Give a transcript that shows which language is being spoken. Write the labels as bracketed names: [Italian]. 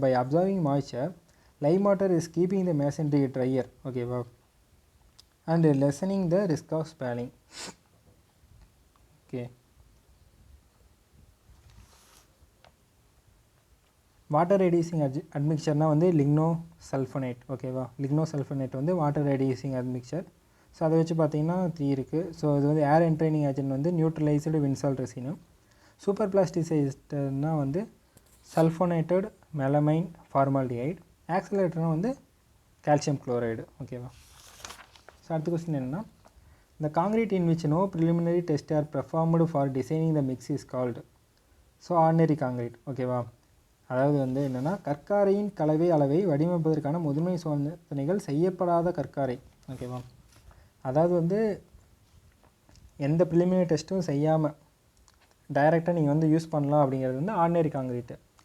[English] by absorbing moisture lime water is keeping the masonry drier. ஓகேவா? and lessening the risk of spalling. Okay, water reducing அட்மிக்சர்னால் வந்து lignosulfonate. ஓகேவா? Lignosulfonate வந்து water reducing admixture. So அதை வச்சு பார்த்தீங்கன்னா 3 இருக்குது. ஸோ இது வந்து ஏர் என்ட்ரைனிங் ஏஜென்ட் வந்து நியூட்ரலைஸ்டு வின்சால்ட் ரெசினு. சூப்பர் பிளாஸ்டிசைஸ்டர்னால் வந்து சல்ஃபோனேட்டட் மெலமைன் ஃபார்மால்டிஹைட். ஆக்சிலேட்டர்னால் வந்து கால்சியம் குளோரைடு. ஓகேவா? [Tamil] ஸோ அடுத்த கொஸ்டின் என்னென்னா [English] the concrete in which no preliminary tests are performed for designing the mix is called. So ordinary concrete. ஓகேவா? [Tamil] அதாவது வந்து என்னென்னா கற்காரையின் கலவை அளவை வடிவமைப்பதற்கான முதன்மை சோதனைகள் செய்யப்படாத கற்காரை. ஓகேவா? அதாவது வந்து எந்த ப்ரிலிமினரி டெஸ்ட்டும் செய்யாமல் டைரெக்டாக நீங்கள் வந்து யூஸ் பண்ணலாம் அப்படிங்கிறது வந்து ஆர்டினரி காங்கிரீட்டு.